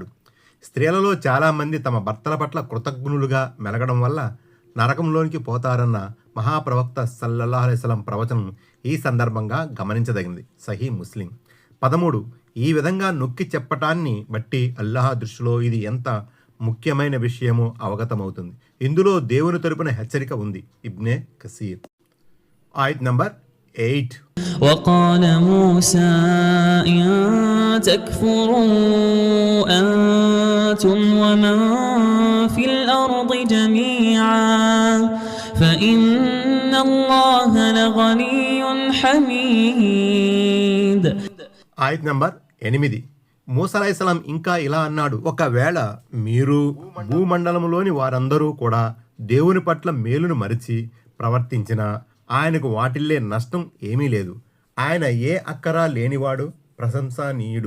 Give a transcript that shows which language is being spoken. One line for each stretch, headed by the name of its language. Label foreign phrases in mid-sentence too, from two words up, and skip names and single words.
Telugu: స్త్రీలలో చాలామంది తమ భర్తల పట్ల కృతజ్ఞులుగా మెలగడం వల్ల నరకంలోనికి పోతారన్న మహాప్రవక్త
Arabic: صلى الله عليه وسلم
Telugu: ప్రవచనం ఈ సందర్భంగా గమనించదగింది. సహీ ముస్లిం. 13. ఈ విధంగా నొక్కి చెప్పటాన్ని బట్టి అల్లాహ్ దృష్టిలో ఇది ఎంత ముఖ్యమైన విషయమో అవగతమవుతుంది. ఇందులో దేవుని తరపున హెచ్చరిక ఉంది. ఇబ్నే కసీర్. ఆయత్ నంబర్ 8.
Arabic: وقال موسى إن تكفروا أنتم ومن في الأرض جميعا فإن الله لغني حميد.
Telugu: ఆయత్ నంబర్ 8. మూసా అలైహిస్సలాం ఇంకా ఇలా అన్నాడు, ఒకవేళ మీరు భూమండలంలోని వారందరూ కూడా దేవుని పట్ల మేలును మరిచి ప్రవర్తించినా ఆయనకు వాటిల్లే నష్టం ఏమీ లేదు. ఆయన ఏ అక్కరా లేనివాడు, ప్రశంసనీయుడు.